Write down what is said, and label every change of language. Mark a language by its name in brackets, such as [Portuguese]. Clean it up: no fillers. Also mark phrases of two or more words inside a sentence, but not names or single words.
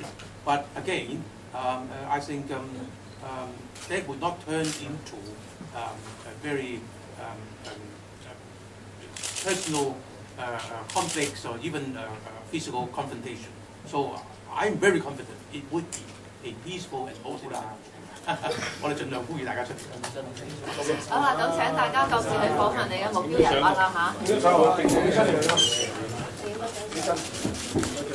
[English] But again, I think that would not turn into a very personal conflicts or even physical confrontation. So I'm very confident it would be a peaceful and orderly. [Cantonese] 我哋盡量呼籲大家出嚟。好啦，咁請大家各自去訪問你嘅目標人物啦嚇。